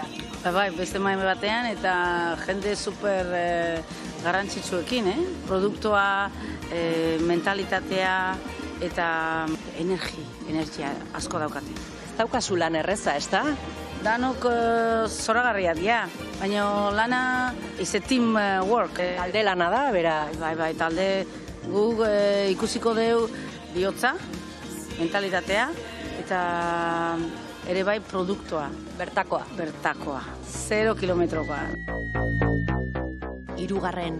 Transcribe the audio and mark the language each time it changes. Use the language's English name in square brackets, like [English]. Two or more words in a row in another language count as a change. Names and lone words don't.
[Basque] Bai, beste mai batean eta jende super garrantzitsuekin, produktua, mentalitatea eta energia asko daukate. Ez daukazu lan erreza, ez da? Danok zoragarria dira, baina lana [English] is a team work. [Basque] Talde lana da, bera? Bai, talde guk ikusiko deu bihotza, mentalitatea, eta ere bai produktua. Bertakoa. 0 kilometrokoa. 3.